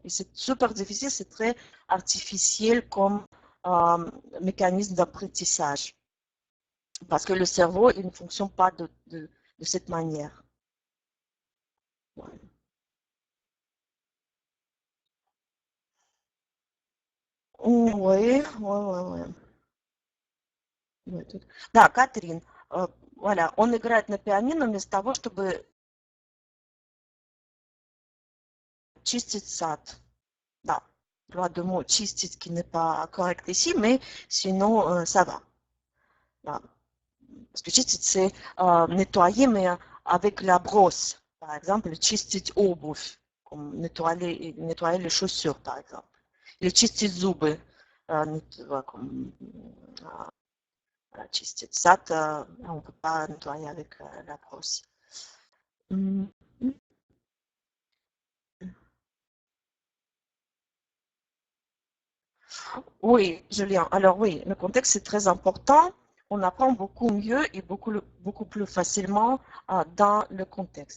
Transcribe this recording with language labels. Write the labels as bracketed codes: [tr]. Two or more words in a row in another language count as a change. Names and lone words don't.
[fr] Et c'est super difficile, c'est très artificiel comme mécanisme d'apprentissage. Parce que le cerveau, il ne fonctionne pas de cette manière. Ouais. Oui, oui. [ru] Да, Катрин, voilà, он играет на пианино вместо того, чтобы чистить сад. Да, [fr] droit de mot, чистить qui n'est pas correct ici, mais sinon, ça va. Voilà. Parce que чистить, c'est nettoyer, mais avec la brosse. Par exemple, [ru] чистить обувь, [fr] comme nettoyer les chaussures, par exemple. [ru] Или чистить зубы, comme, чистить сад, [fr] on ne peut pas nettoyer avec la brosse. Mm. Oui, Julien. Alors oui, le contexte est très important. On apprend beaucoup mieux et beaucoup plus facilement dans le contexte.